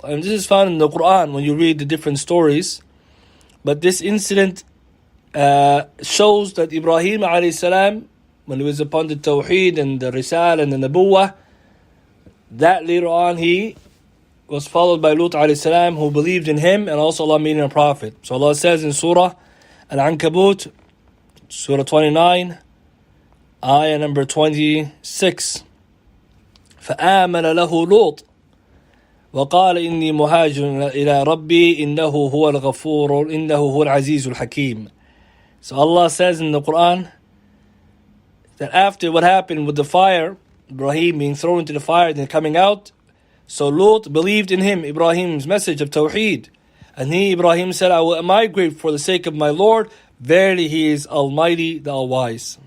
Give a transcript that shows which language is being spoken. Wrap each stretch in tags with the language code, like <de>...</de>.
<en>And this is found in the Quran when you read the different stories. But this incident shows that Ibrahim alayhi salam, when he was upon the Tawheed and the Risal and the Nabuwah, that later on he was followed by Lut alayhi salam, who believed in him, and also Allah made him a prophet. So Allah says in Surah Al-Ankabut, Surah 29, ayah number 26,</en> <ar>فآمن له لوط وقال إني مهاجر إلى ربي إنه هو الغفور إنه هو العزيز الحكيم.</ar> <en>So Allah says in the Quran that after what happened with the fire, Ibrahim being thrown into the fire and then coming out, so Lut believed in him, Ibrahim's message of Tawheed. And Ibrahim said, I will migrate for the sake of my Lord. Verily he is Almighty, the All-Wise.</en>